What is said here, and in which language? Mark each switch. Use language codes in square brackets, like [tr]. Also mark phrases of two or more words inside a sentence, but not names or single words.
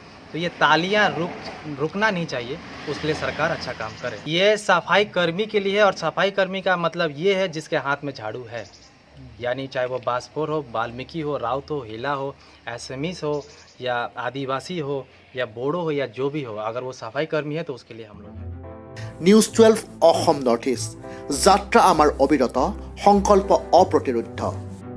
[hi] तो ये तालियां रुकना नहीं चाहिए, उसके लिए सरकार अच्छा काम करे। ये सफाई कर्मी के लिए है और सफाई कर्मी का मतलब ये है जिसके हाथ में झाड़ू है, यानी चाहे वो बासफोर हो, वाल्मीकि हो, राउत हो, हिला हो, एसएमईस हो या आदिवासी हो या बोडो हो या जो भी हो, अगर वो सफाई कर्मी है तो उसके लिए हम लोग हैं। [as] নিউজ 12 অসম নৰ্থ ইষ্ট, যাত্ৰা আমাৰ অবিৰত, সংকল্প অপ্ৰতিৰোধ্য।